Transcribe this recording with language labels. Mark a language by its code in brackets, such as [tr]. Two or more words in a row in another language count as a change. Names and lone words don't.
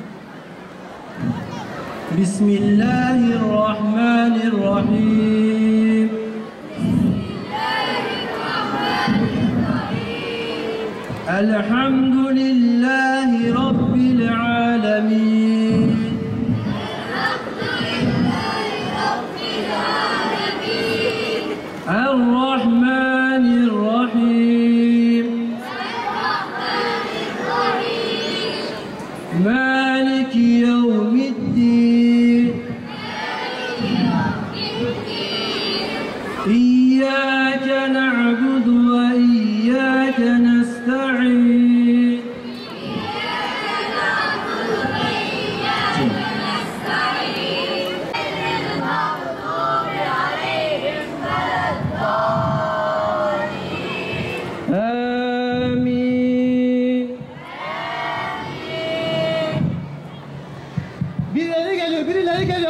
[ar] Bismillahirrahmanirrahim. الحمد لله رب العالمين. الرحمن الرحيم مالك يوم الدين إياك نعبد وإياك نستعين Amin. [tr] Birileri geliyor.